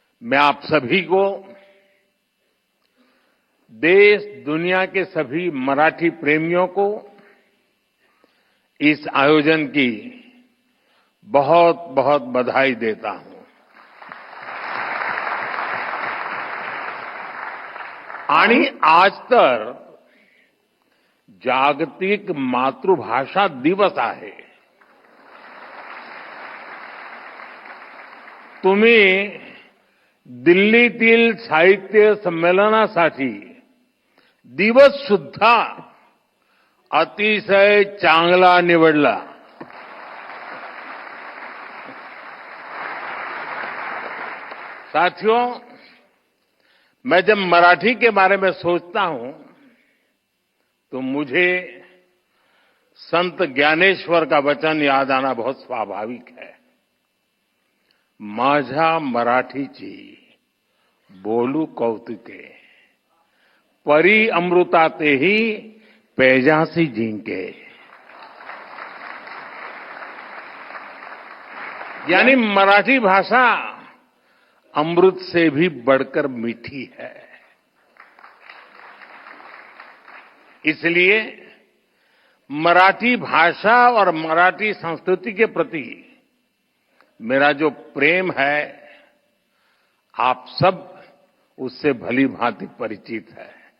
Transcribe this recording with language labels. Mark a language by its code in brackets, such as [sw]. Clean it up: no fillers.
[hi] मैं आप सभी को देश दुनिया के सभी मराठी प्रेमियों को इस आयोजन की बहुत बहुत बधाई देता हूं। [mr] आणि आज तर जागतिक मातृभाषा दिवस आहे। तुम्ही दिल्लीतील साहित्य संमेलनासाठी दिवस सुद्धा अतिशय चांगला निवडला। [hi] साथियों, मैं जब मराठी के बारे में सोचता हूं तो मुझे संत ज्ञानेश्वर का वचन याद आना बहुत स्वाभाविक है। [mr] माझा मराठीची बोलू कौतुके, परी अमृतातेही पैजासी जिंके। [hi] यानी मराठी भाषा अमृत से भी बढ़कर मीठी है। इसलिए मराठी भाषा और मराठी संस्कृति के प्रति मेरा जो प्रेम है, आप सब उससे भली भांति परिचित है।